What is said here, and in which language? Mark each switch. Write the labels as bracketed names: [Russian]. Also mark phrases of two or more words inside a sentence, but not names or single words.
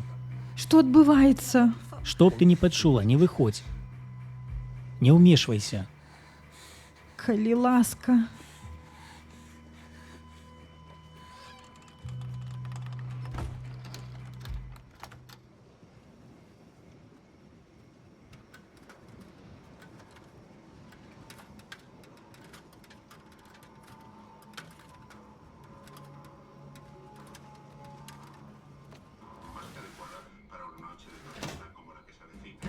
[Belarusian] што адбываецца? Што б ты не пачула, не выходзь. Не ўмешвайся. Калі ласка. [Spanish] Más que adecuada para una noche de tormenta como la que se avecina.